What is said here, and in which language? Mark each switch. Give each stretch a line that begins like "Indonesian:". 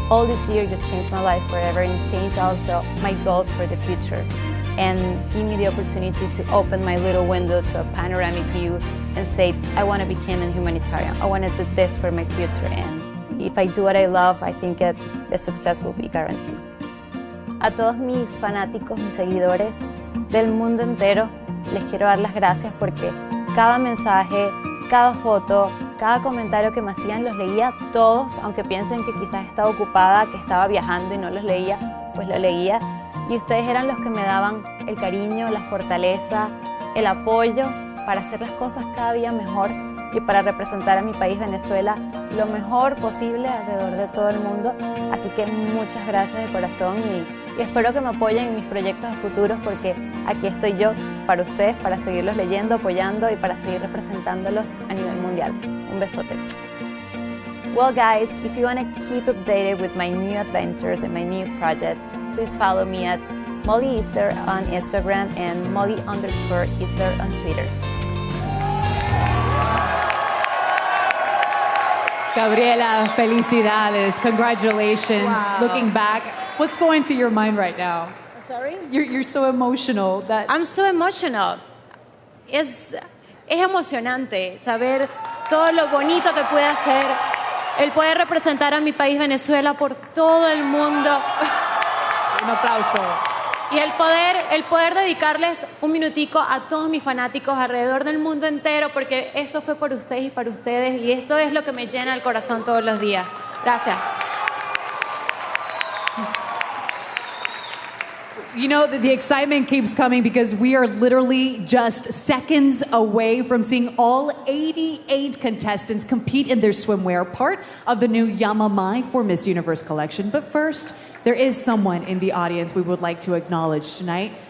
English: All this year you changed my life forever, and changed also my goals for the future, and give me the opportunity to open my little window to a panoramic view and say, I want to become a humanitarian. I want to do this for my future, and if I do what I love, I think that the success will be guaranteed.
Spanish: A todos mis fanáticos, mis seguidores del mundo entero, les quiero dar las gracias porque cada mensaje, cada foto, cada comentario que me hacían los leía todos, aunque piensen que quizás estaba ocupada, que estaba viajando y no los leía, pues lo leía. Y ustedes eran los que me daban el cariño, la fortaleza, el apoyo para hacer las cosas cada día mejor y para representar a mi país Venezuela lo mejor posible alrededor de todo el mundo. Así que muchas gracias de corazón y espero que me apoyen en mis proyectos a futuros porque aquí estoy yo para ustedes, para seguirlos leyendo, apoyando y para seguir representándolos a nivel mundial. Un besote.
English: Well guys, if you want to keep updated with my new adventures and my new projects, please follow me at Molly Easter on Instagram and Molly_Easter on Twitter.
Spanish: Gabriela, felicidades,
English: congratulations. Wow. Looking back, what's going through your mind right now? Sorry? You're so emotional. I'm so emotional.
Spanish: Es emocionante saber todo lo bonito que puede hacer, el poder representar a mi país Venezuela por todo el mundo. Un aplauso. Y el poder dedicarles un minutico a todos mis fanáticos alrededor del mundo entero, porque esto fue por ustedes y para ustedes, y esto es lo que me llena el corazón todos los días. Gracias.
English: You know, the excitement keeps coming because we are literally just seconds away from seeing all 88 contestants compete in their swimwear, part of the new Yamamai for Miss Universe collection. But first, there is someone in the audience we would like to acknowledge tonight.